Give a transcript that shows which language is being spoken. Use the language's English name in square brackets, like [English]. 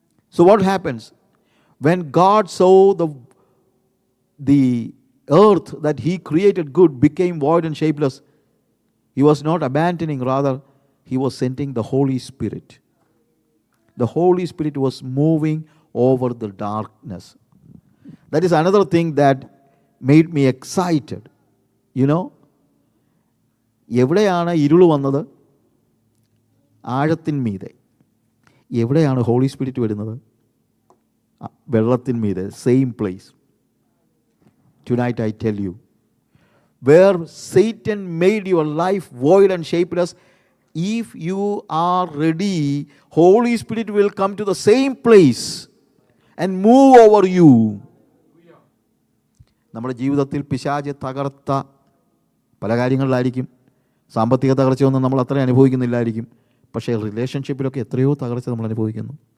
[English] So what happens? When God saw the earth that he created good became void and shapeless, he was not abandoning, rather he was sending the Holy Spirit. The Holy Spirit was moving over the darkness. That is another thing that made me excited. You know, [Malayalam] എവിടെയാണ് ഇരുൾ വന്നത്? ആഴത്തിന്മീതെ. എവിടെയാണ് holy spirit വരുന്നത്? വെള്ളത്തിന്മീതെ. [English] Same place. Tonight I tell you, where Satan made your life void and shapeless, if you are ready, Holy Spirit will come to the same place and move over you. [Malayalam] നമ്മുടെ ജീവിതത്തിൽ പിശാച് തകർത്ത പല കാര്യങ്ങളിലായിരിക്കും. സാമ്പത്തിക തകർച്ചയൊന്നും നമ്മൾ അത്ര അനുഭവിക്കുന്നില്ലായിരിക്കും. പക്ഷേ റിലേഷൻഷിപ്പിലൊക്കെ എത്രയോ തകർച്ച നമ്മൾ അനുഭവിക്കുന്നു.